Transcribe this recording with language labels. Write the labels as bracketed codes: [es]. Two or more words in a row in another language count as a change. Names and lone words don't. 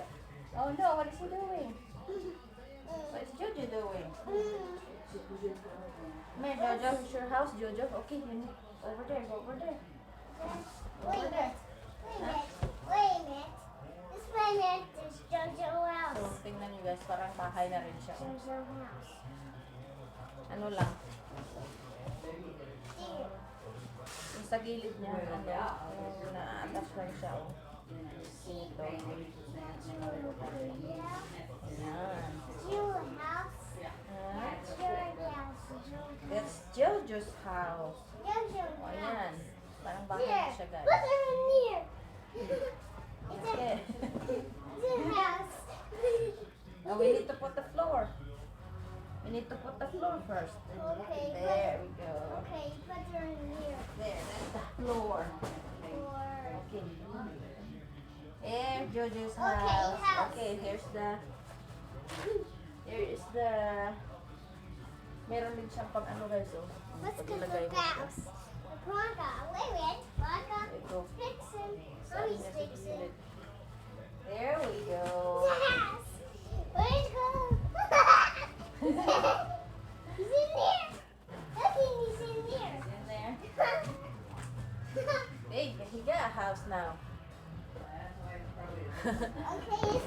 [en] Oh no, what is he doing? What is Jojo doing? May Jojo, it's your house, Jojo. Okay, over there, go over there. Wait a minute. Wait a minute. This minute is Jojo So, house. [tl] tingnan nyo, guys, parang bahay na rin siya. [en] Jojo house. [tl] Ano lang, [en] There. [tl] yung sa gilid niya, yung na-attach lang siya, Dito. Ayan. [en] Your house. Ah, That's your house. That's Jojo's house. Jojo [tl] O, [en] house. [tl] ayan. Parang bahay [en] Here. [tl] na siya, guys. [en] Look over here. Okay. It's a house. Now we need to put the floor. We need to put the floor first. Okay, There we go. Okay, put her in here. There, that's the floor. Or Okay. Here, Jojo's Okay, house. house. Okay, here is the [tl] meron din siyang pag [en] guys, let's [tl] pag [en] get [tl] ilagay [en] the [tl] mo. [en] house. Bronca, wait a minute. Bronca, [tl] Ito. [en] fixing. [tl] Saan [en] Mommy's [tl] niya [en] fixing. [tl] pinili? [en] There we go. The house. Where'd it go? He's in there. Look, he's in there. In there. Hey, he got a house now. Okay, it's